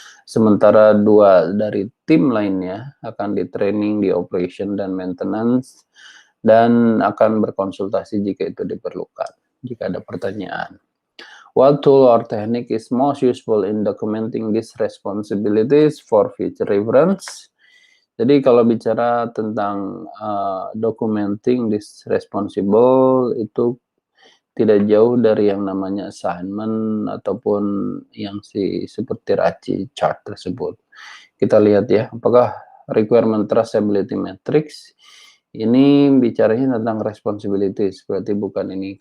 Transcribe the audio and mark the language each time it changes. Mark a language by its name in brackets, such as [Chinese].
[Indonesian] Sementara 2 dari tim lainnya akan di training di operation dan maintenance dan akan berkonsultasi jika itu diperlukan, jika ada pertanyaan. [English] What tool or technique is most useful in documenting these responsibilities for future reference? [Indonesian] Jadi kalau bicara tentang [English] documenting this responsible [Indonesian] itu tidak jauh dari yang namanya assignment ataupun yang seperti RACI chart tersebut. Kita lihat ya, apakah requirement traceability matrix ini bicaranya tentang responsibilities, berarti bukan ini.